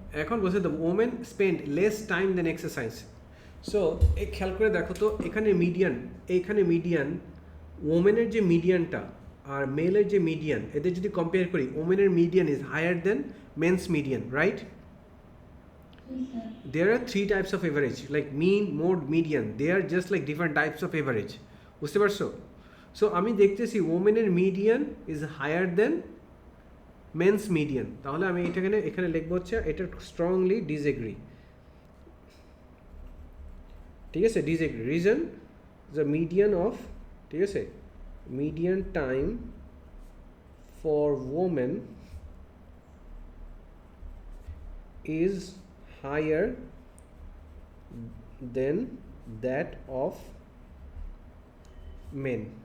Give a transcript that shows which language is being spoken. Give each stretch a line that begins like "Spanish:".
Bangla: এখন বলছে
English: The women spend less time than exercise.
Bangla: So এই খেয়াল করে দেখো তো, এখানে মিডিয়ান ওমেনের যে মিডিয়ানটা আর মেলের যে মিডিয়ান, এদের যদি কম্পেয়ার করি,
English: ওমেনের median is higher than men's median,
Bangla: right?
English: Yes, sir. There are 3 types of average, like mean, mode, median. They are just like different types of average.
Bangla: বুঝতে পারছো? সো আমি দেখতেছি
English: ওমেনের median is higher than men's median.
Bangla: তাহলে আমি এখানে লিখবো হচ্ছে এটা স্ট্রংলি ডিসএগ্রি। ঠিক আছে, disagree. Reason, the median of, ঠিক আছে, median time for women
English: is higher than that of men.